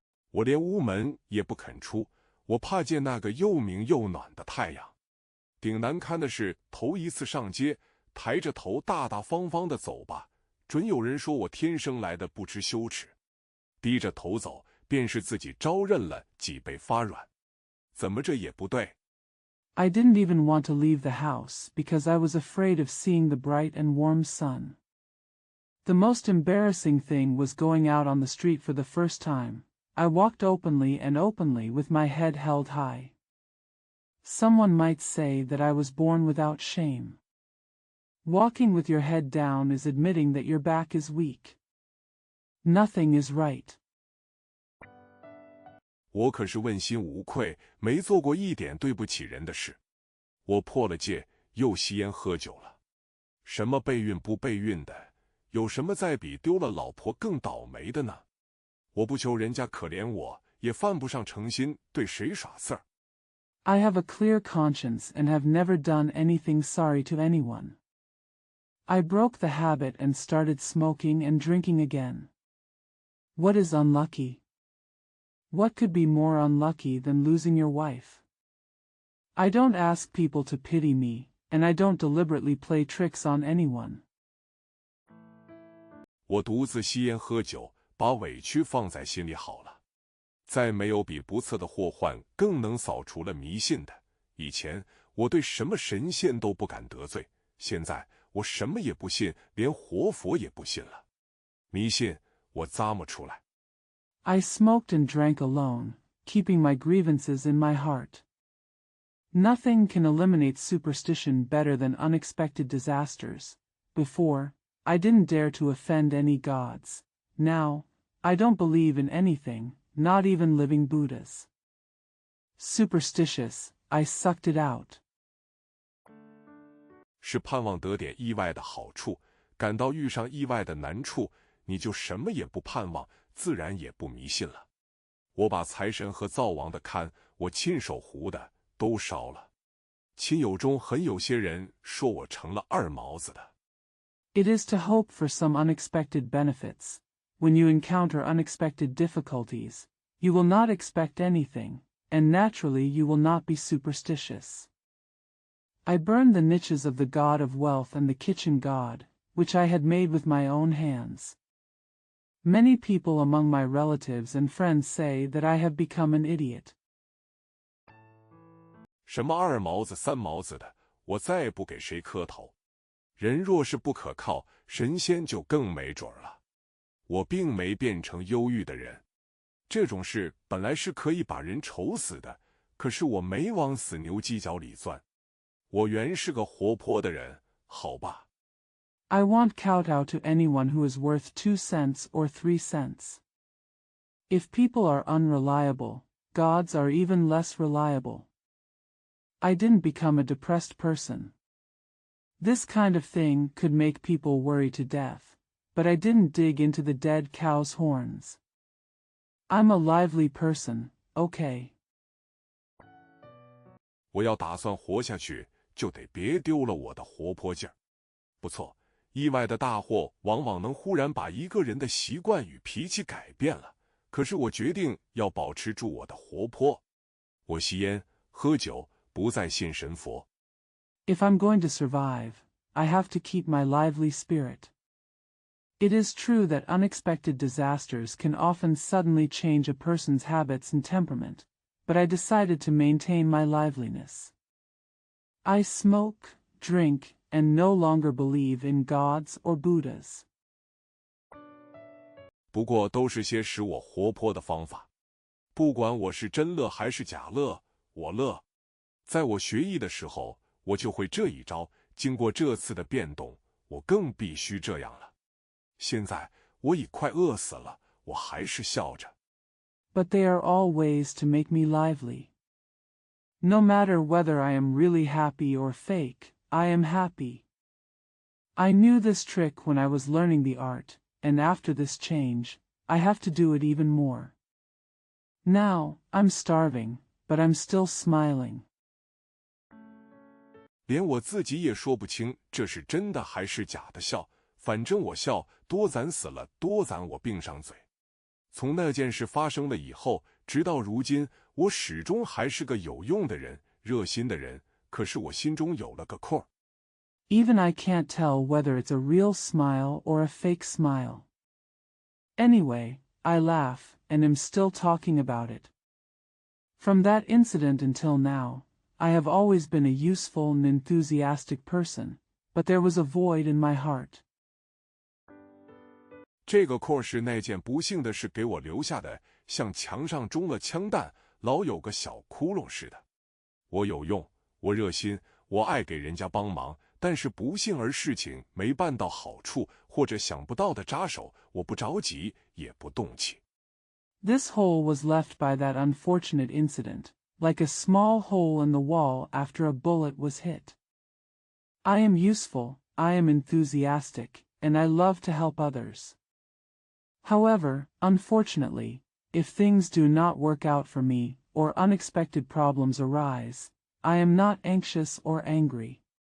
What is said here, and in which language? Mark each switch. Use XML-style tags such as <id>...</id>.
<zh>我连屋门也不肯出，我怕见那个又明又暖的太阳。顶难堪的是，头一次上街，抬着头大大方方的走吧，准有人说我天生来的不知羞耻；低着头走，便是自己招认了，脊背发软。怎么这也不对？</zh> <en>I didn't even want to leave the house because I was afraid of seeing the bright and warm sun. The most embarrassing thing was going out on the street for the first time. I walked openly with my head held high. Someone might say that I was born without shame. Walking with your head down is admitting that your back is weak. Nothing is right.</en> <zh>我可是问心无愧，没做过一点对不起人的事。我破了戒，又吸烟喝酒了。什么备孕不备孕的，有什么再比丢了老婆更倒霉的呢？我不求人家可怜我，也犯不上诚心对谁耍刺儿。</zh> <en>I have a clear conscience and have never done anything sorry to anyone. I broke the habit and started smoking and drinking again. What is unlucky? What could be more unlucky than losing your wife? I don't ask people to pity me, and I don't deliberately play tricks on anyone.</en> <zh>我独自吸烟喝酒，把委屈放在心里好了。再没有比不测的祸患更能扫除了迷信的。以前我对什么神仙都不敢得罪，现在我什么也不信，连活佛也不信了。迷信我咂摸出来。</zh> <en>I smoked and drank alone, keeping my grievances in my heart. Nothing can eliminate superstition better than unexpected disasters. Before, I didn't dare to offend any gods. Now, I don't believe in anything, not even living Buddhas. Superstitious, I sucked it out.</en> <zh>是盼望得点意外的好处，感到遇上意外的难处，你就什么也不盼望，自然也不迷信了。我把财神和灶王的龛，我亲手糊的都烧了。亲友中很有些人说我成了二毛子的。</zh> <en>It is to hope for some unexpected benefits. When you encounter unexpected difficulties, you will not expect anything, and naturally you will not be superstitious. I burned the niches of the god of wealth and the kitchen god, which I had made with my own hands. Many people among my relatives and friends say that I have become an idiot.</en> <zh>什么二毛子三毛子的，我再不给谁磕头。人若是不可靠，神仙就更没准了。我并没变成忧郁的人，这种事本来是可以把人愁死的，可是我没往死牛犄角里钻。我原是个活泼的人，好吧。</zh> <en>I won't kowtow to anyone who is worth 2 cents or 3 cents. If people are unreliable, gods are even less reliable. I didn't become a depressed person. This kind of thing could make people worry to death, but I didn't dig into the dead cow's horns. I'm a lively person, okay.</en> <zh>我要打算活下去，就得别丢了我的活泼劲儿。不错，意外的大祸往往能忽然把一个人的习惯与脾气改变了。可是我决定要保持住我的活泼。我吸烟、喝酒，不再信神佛。</zh> <en>If I'm going to survive, I have to keep my lively spirit. It is true that unexpected disasters can often suddenly change a person's habits and temperament, but I decided to maintain my liveliness. I smoke, drink, and no longer believe in gods or Buddhas.</en> <zh>不过都是些使我活泼的方法。不管我是真乐还是假乐，我乐。在我学艺的时候，我就会这一招。经过这次的变动，我更必须这样了。现在我已快饿死了，我还是笑着。</zh> <en>But they are all ways to make me lively. No matter whether I am really happy or fake, I am happy. I knew this trick when I was learning the art, and after this change, I have to do it even more. Now, I'm starving, but I'm still smiling.</en> <zh>连我自己也说不清这是真的还是假的笑，反正我笑，多咱死了，多咱我并上嘴。从那件事发生了以后，直到如今，我始终还是个有用的人，热心的人，可是我心中有了个空。</zh> <en>Even I can't tell whether it's a real smile or a fake smile. Anyway, I laugh, and am still talking about it. From that incident until now, I have always been a useful and enthusiastic person, but there was a void in my heart.</en> <zh>这个空是那件不幸的事给我留下的，像墙上中了枪弹，老有个小窟窿似的。我有用，我热心，我爱给人家帮忙，但是不幸而事情没办到好处，或者想不到的扎手，我不着急，也不动气。</zh> <en>This hole was left by that unfortunate incident, like a small hole in the wall after a bullet was hit. I am useful, I am enthusiastic, and I love to help others. However, unfortunately, if things do not work out for me, or unexpected problems arise, I am not anxious or angry.</en>